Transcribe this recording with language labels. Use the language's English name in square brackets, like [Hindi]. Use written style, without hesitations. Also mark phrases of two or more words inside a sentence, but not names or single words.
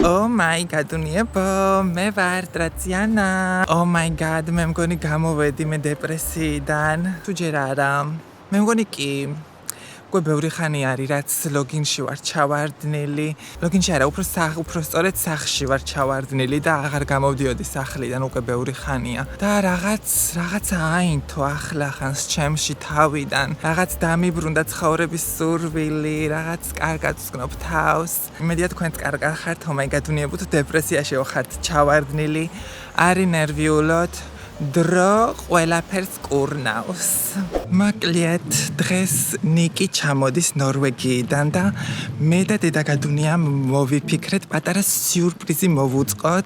[English] Oh my god, [Georgian] უნიებო, მე ვარ ტრაციანა. [English] Oh my god, [Georgian] მე მგონი გამოვედი მე დეპრესიიდან. თუ ჯერ არა. მე მგონი კი. უკვე ბევრი ხანი არის, რაც ლოგინში ვარ ჩავარდნილი. ლოგინში არა, უფრო სწორედ სახლში ვარ ჩავარდნილი და აღარ გამოვდიოდი სახლიდან უკვე ბევრი ხანია. და რაღაცა აინთო ახლახანს ჩემში თავიდან. რაღაც დამიბრუნდა ცხოვრების სურვილი, რაღაც კარგად ვსკნობ თავს. იმედია თქვენც კარგად ხართ, [English] oh my god, [Georgian] უნიებო, თუ დეპრესიაში ხართ ჩავარდნილი, არის ნერვიულოთ. დრო ყველაფერს კურნავს. მოკლედ, დღეს ნიკი ჩამოდის ნორვეგიიდან და მე და დედა გადუნია მოვიფიქრეთ პატარა სიურპრიზი მოვუწყოთ.